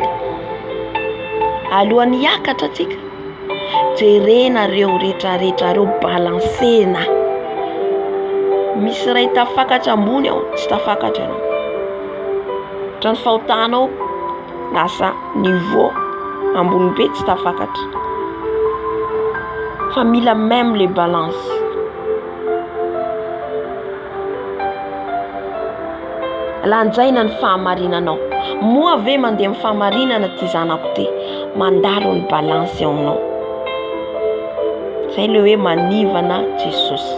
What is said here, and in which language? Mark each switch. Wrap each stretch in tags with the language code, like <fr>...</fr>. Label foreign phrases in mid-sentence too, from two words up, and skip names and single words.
<mg>Alohan'ny hiakatra tsika, jerena reo rehetrarehetra reo balansena. Misy ray tafakatra ambony ao, tsy tafakatra ianao. Trany fahotanao lasa niveau ambony be, tsy tafakatra. Fa mila</mg> <fr>même les balances.</fr> <mg>Lanjaina ny fahamarinanao. Moa ave mandeha amin'ny fahamarinana ty zanako te, mandalo ny balance ao aminao. Zay le hoe manivana Jesosy.</mg>